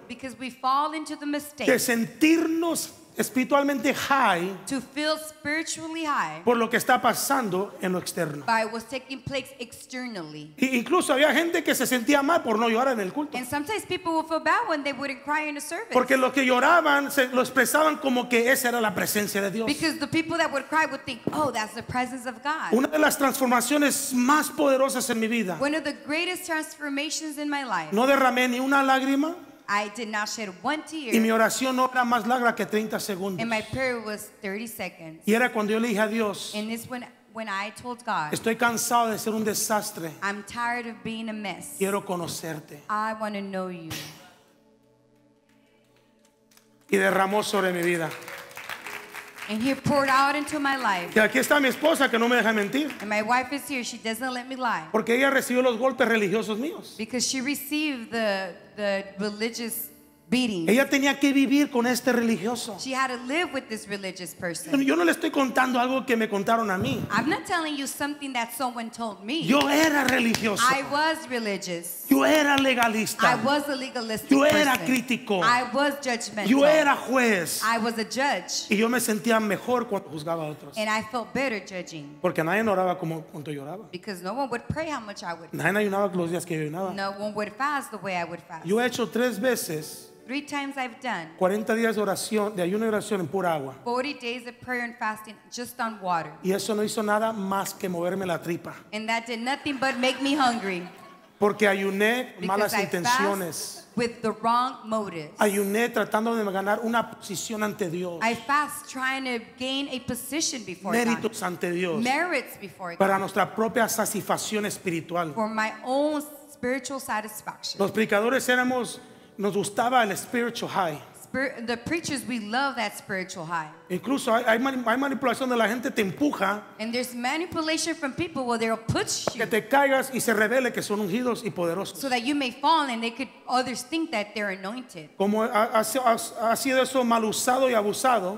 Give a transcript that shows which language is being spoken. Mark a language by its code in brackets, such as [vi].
[en] Because we fall into the mistake [es] de sentirnos espiritualmente high [en] to feel spiritually high [es] por lo que está pasando en lo externo. [en] by what's taking place externally. [es] Incluso había gente que se sentía mal por no llorar en el culto. [en] And sometimes people will feel bad when they wouldn't cry in a service. [es] Porque los que lloraban lo expresaban como que esa era la presencia de Dios. [en] Because the people that would cry would think, oh, that's the presence of God. [es] Una de las transformaciones más poderosas en mi vida. [en] One of the greatest transformations in my life. [es] No derramé ni una lágrima [en] I did not shed one [es] y mi [en] tear, [es] oración no era más larga que 30 segundos. [en] and my prayer was 30 seconds. [es] Y era cuando yo le dije a Dios, [en] And this when I told God, [es] estoy cansado de ser un desastre. [en] I'm tired of being a mess. [es] Quiero conocerte. [en] I want to know you. [es] Y derramó sobre mi vida. [en] And he poured out into my life. [es] Y aquí está mi esposa que no me deja mentir. [en] And my wife is here. She doesn't let me lie. [es] Porque ella recibió los golpes religiosos míos. [en] Because she received the religious beating. [es] Ella tenía que vivir con este religioso. [en] She had to live with this religious person. [es] Yo no le estoy contando algo que me contaron a mí. [en] I'm not telling you something that someone told me. [es] Yo era religioso. [en] I was religious. [es] Yo era [en] I [es] legalista. [en] was a legalistic [es] Yo era [en] person. [es] crítico. [en] I was judgmental. [es] Yo era juez. [en] I was a judge. [es] Y yo me sentía mejor cuando juzgaba a otros. [en] And I felt better judging. [es] Porque nadie no oraba como cuando yo oraba. [en] Because no one would pray how much I would. [es] Nadie ayunaba los días que yo ayunaba. [en] No one would fast the way I would fast. [es] Yo he hecho 3 veces [en] 3 times I've done [es] 40 días de oración, de ayuno y oración en pura agua. [en] 40 days of prayer and fasting just on water. [es] Y eso no hizo nada más que moverme la tripa. [en] And that did nothing but make me hungry. [es] Porque ayuné con malas [en] Because I [es] intenciones. [en] fast with the wrong motives. [es] Ayuné tratando de ganar una posición ante Dios. [en] I fast trying to gain a position before God. [es] Méritos ante Dios. [en] Merits before [es] Para [en] God. [es] nuestra propia satisfacción espiritual. [en] For my own spiritual satisfaction. [es] Los predicadores nos gustaba el [en] spiritual high. The preachers, we love that spiritual high. [es] Incluso hay manipulación de la gente, te empuja, [en] And there's manipulation from people where they'll push [es] que [en] you [es] te caigas y se revele que son ungidos y poderosos. [en] so that you may fall and others think that they're anointed. [es] Como ha sido eso mal usado y abusado,